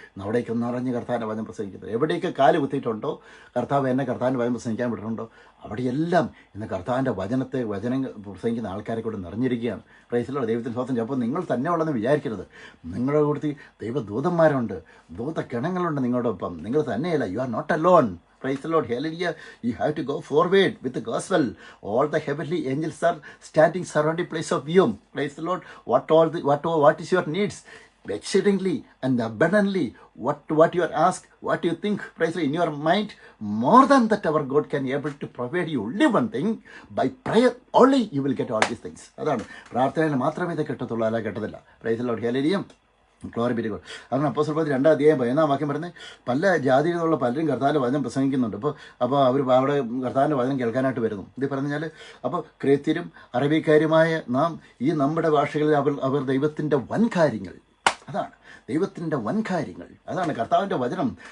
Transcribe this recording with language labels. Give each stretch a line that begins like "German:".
Malayalam: അവിടേക്ക് നിറഞ്ഞ് കർത്താവിൻ്റെ വചനം പ്രസംഗിക്കുന്നത്. എവിടേക്ക് കാല് കുത്തിയിട്ടുണ്ടോ, കർത്താവ് എന്നെ കർത്താവിൻ്റെ വചനം പ്രസംഗിക്കാൻ വിട്ടിട്ടുണ്ടോ, അവിടെയെല്ലാം ഇന്ന് കർത്താവിൻ്റെ വചനം പ്രസംഗിക്കുന്ന ആൾക്കാരെ കൊണ്ട് നിറഞ്ഞിരിക്കുകയാണ്.
English: Praise the Lord.
Malayalam: ദൈവത്തിന് സ്തോത്രം. അപ്പോൾ നിങ്ങൾ തന്നെ ഉള്ളതെന്ന് വിചാരിക്കരുത്. നിങ്ങളുടെ കൂട്ടത്തിൽ ദൈവദൂതന്മാരുണ്ട്, ദൂത കിണങ്ങളുണ്ട് നിങ്ങളുടെ ഒപ്പം. നിങ്ങൾ തന്നെയല്ല.
English: You are not alone. Praise the Lord. Hallelujah. You have to go forward with the gospel. All the heavenly angels are standing surrounding place of you. Praise the Lord. What is your needs? Exceedingly and abundantly, what you are asked, what you think, praise in your mind, more than that our God can able to provide you only one thing. By prayer only you will get all these things.
Malayalam: അതാണ് പ്രാർത്ഥനയിൽ മാത്രമേ ഇത് കിട്ടത്തുള്ളൂ, അല്ല കിട്ടത്തില്ല.
English: Praise the Lord.
Malayalam: Hallelujah.
English: Glory be to God.
Malayalam: അതാണ് അപ്പോസ്തല പ്രവൃത്തി 2:11 വാക്യം പറയുന്നത്. പല ജാതിയിൽ നിന്നുള്ള പലരും കർത്താവിൻ്റെ വചനം പ്രസംഗിക്കുന്നുണ്ട്. അപ്പോൾ അവർ അവിടെ കർത്താവിൻ്റെ വചനം കേൾക്കാനായിട്ട് വരുന്നു. ഇത് പറഞ്ഞാൽ അപ്പോൾ ക്രേത്യരും അറബിക്കാരുമായ നാം ഈ നമ്മുടെ ഭാഷകളിൽ അവർ ദൈവത്തിൻ്റെ വൻകാര്യങ്ങൾ, അതാണ് ദൈവത്തിൻ്റെ വൻകാര്യങ്ങൾ, അതാണ് കർത്താവിൻ്റെ വചനം.